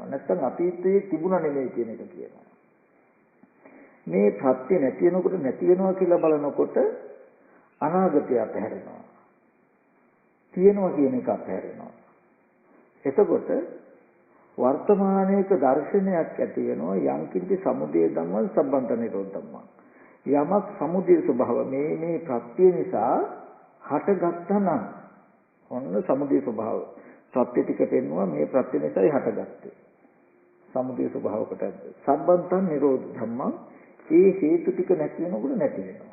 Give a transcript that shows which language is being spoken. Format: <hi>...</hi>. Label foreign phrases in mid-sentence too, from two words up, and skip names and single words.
<si>නැත්නම් අතීතයේ තිබුණා නෙමෙයි කියන එක කියනවා. මේ ප්‍රත්‍ය නැති වෙනකොට නැති වෙනවා කියලා බලනකොට අනාගතය අතහැරෙනවා. තියෙනවා කියන එක අතහැරෙනවා. එතකොට වර්තමානයේක දර්ශනයක් ඇති වෙනවා</si> <pi>යම්කින්ච සමුදය ධම්මං සම්බන්ත නිරෝධ ධම්මං.</pi> <si>යමක් සමුදය ස්වභාව මේ ප්‍රත්‍ය නිසා හටගත්තා නම් ඔන්න සමුදය ස්වභාව. ප්‍රත්‍ය ටික පෙන්නවා මේ ප්‍රත්‍ය නිසායි හටගත්තේ. සමුදය ස්වභාවකට</si> <pi>සම්බන්තං නිරෝධ ධම්මං.</pi> <si>ඒ හේතු ටික නැති වෙනකොට නැති වෙනවා.</si>